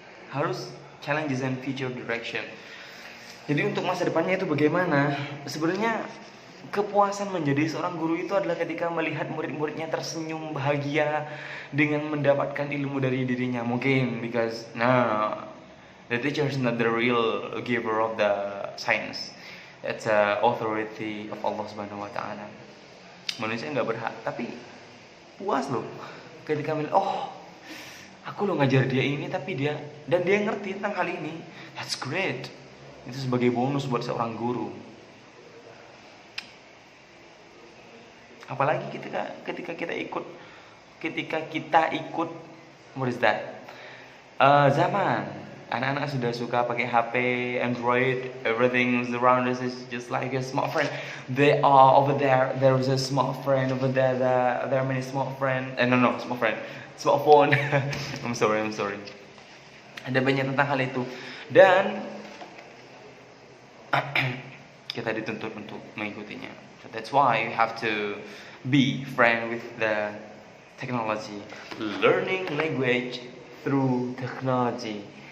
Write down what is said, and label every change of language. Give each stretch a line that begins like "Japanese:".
Indonesian: Harus
English: challenges and future direction.
Indonesian: Jadi untuk masa depannya itu bagaimana? Sebenarnya kepuasan menjadi seorang guru itu adalah ketika melihat murid-muridnya tersenyum bahagia dengan mendapatkan ilmu dari dirinya. Mungkin
English: because the teacher is not the real giver of the science. It's a authority of
Indonesian: Allah Subhanahu wa taala. Manusia nggak berhak, tapi puas loh ketika aku lo ngajar dia ini, tapi dia ngerti tentang hal ini.
English: That's great.
Indonesian: Itu sebagai bonus buat seorang guru. Apalagi ketika kita ikut
English: what is that?
Indonesian: Zaman anak-anak sudah suka pakai HP,
English: Android, everything around us is just like a smartphone. They are over there. There is a smartphone over there. There are many smartphone. Smartphone. I'm sorry.
Indonesian: Ada banyak tentang hal itu, dan kita dituntut untuk mengikutinya.
English: So that's why you have to be friend with the technology, learning language through technology.